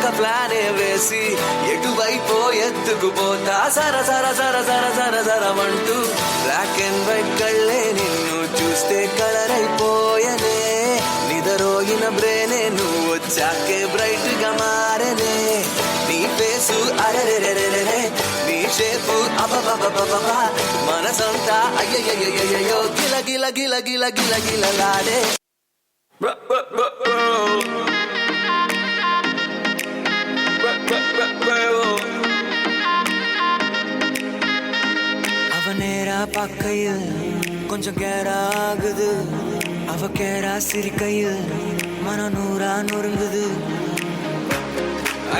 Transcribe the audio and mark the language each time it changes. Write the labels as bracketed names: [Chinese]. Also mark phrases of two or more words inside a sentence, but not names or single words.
[Telugu] ప్లానే వేసి ఎటువైపో ఎత్తుకుపోతా సర సర సర సర సర సరమంటూ [English] black and white [Telugu] కళ్ళే నిన్ను చూస్తే కలర్ అయిపోయనే నిదరోగిన బ్రేనే నువ్వు వచ్చాకే బ్రైట్ గా మారనే నీ ఫేసు అరెరెరెరెరే నీ షేపు అబబబబబ మనసంతా అయ్యయ్యయ్యయ్యో గిల గిల గిల గిల గిల గిలలాడే. [Tamil] அவ நேரா பார்க்கையில் கொஞ்சம் கேரா ஆகுது அவ கேரா சிரிக்கையில் மனம் நூறா நொறுங்குது